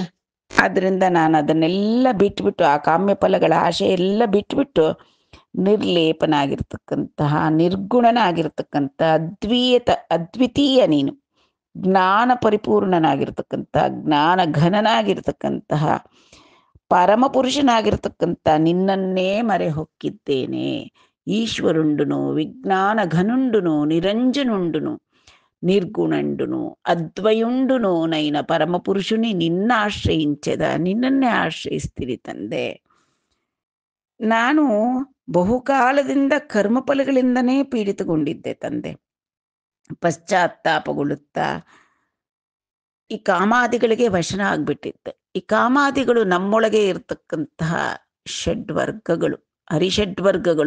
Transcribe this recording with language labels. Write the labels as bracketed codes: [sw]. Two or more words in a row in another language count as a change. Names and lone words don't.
[kn] ಆದ್ದರಿಂದ ನಾನು ಅದನ್ನೆಲ್ಲ ಬಿಟ್ಬಿಟ್ಟು, ಆ ಕಾಮ್ಯ ಫಲಗಳ ಆಶೆ ಎಲ್ಲ ಬಿಟ್ಬಿಟ್ಟು ನಿರ್ಲೇಪನಾಗಿರ್ತಕ್ಕಂತಹ, ನಿರ್ಗುಣನಾಗಿರ್ತಕ್ಕಂಥ, ಅದ್ವಿತೀಯ ನೀನು. ಜ್ಞಾನ ಪರಿಪೂರ್ಣನಾಗಿರ್ತಕ್ಕಂಥ, ಜ್ಞಾನ ಘನನಾಗಿರ್ತಕ್ಕಂತಹ, ಪರಮ ಪುರುಷನಾಗಿರ್ತಕ್ಕಂಥ ನಿನ್ನನ್ನೇ ಮರೆ ಹೊಕ್ಕಿದ್ದೇನೆ. [te] ఈశ్వరుండును, విజ్ఞాన ఘనుండును, నిరంజనుండును, నిర్గుణండును, అద్వయుండును నైన పరమపురుషుని నిన్న ఆశ్రయించెద. [kn] ನಿನ್ನನ್ನೇ ಆಶ್ರಯಿಸ್ತೀನಿ ತಂದೆ. ನಾನು ಬಹುಕಾಲದಿಂದ ಕರ್ಮಫಲಗಳಿಂದನೇ ಪೀಡಿತಗೊಂಡಿದ್ದೆ ತಂದೆ. ಪಶ್ಚಾತ್ತಾಪಗೊಳ್ಳುತ್ತಾ ಈ ಕಾಮಾದಿಗಳಿಗೆ ವಶನ ಆಗ್ಬಿಟ್ಟಿದ್ದೆ. ಈ ಕಾಮಾದಿಗಳು ನಮ್ಮೊಳಗೆ ಇರತಕ್ಕಂತಹ ಷಡ್ವರ್ಗಗಳು, ಹರಿಷಡ್ವರ್ಗಗಳು.